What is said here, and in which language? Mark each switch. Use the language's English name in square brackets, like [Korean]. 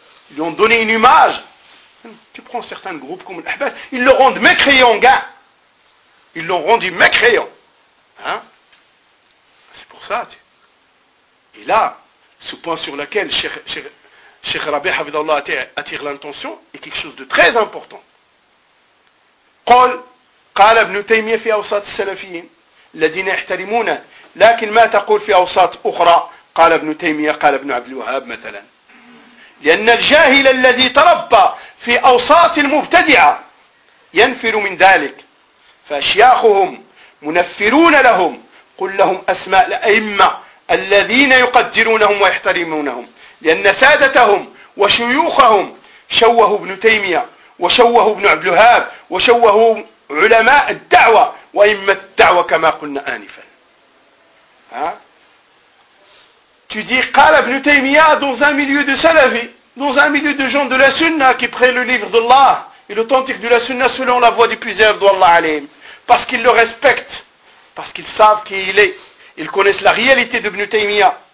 [French] Ils lui ont donné une image. Tu prends certains groupes comme l'Ahbab, ils le rendent mécréant, gars. Ils l'ont rendu mécréant. Hein? C'est pour ça. Et là, ce point sur lequel, Cheikh Rabi Hafidallah attire l'intention et quelque chose de très important. [Arabic] قال قال ابن تيمية في أوساط السلفيين الذين يحترمونه لكن ما تقول في أوساط أخرى قال ابن تيمية قال ابن عبد الوهاب مثلا لأن الجاهل الذي تربى في أوساط المبتدعة ينفر من ذلك فأشياخهم منفرون لهم قل لهم أسماء الأئمة الذين يقدرونهم ويحترمونهم لأن سادتهم وشيوخهم شوهوا ابن تيمية وشوهوا ابن عبد الوهاب وشوهوا علماء الدعوة وإمة الدعوة كما قلنا آنفا. [French] Tu dis [Arabic] قال ابن تيمية [French] dans un milieu de salafi, dans un milieu de gens de la sunna qui prennent le livre d'Allah et l'authentique de la sunna selon la voie du plusieurs d'Allah alayhim, parce qu'ils le respectent, parce qu'ils savent qui il est, ils connaissent la réalité de ابن تيمية.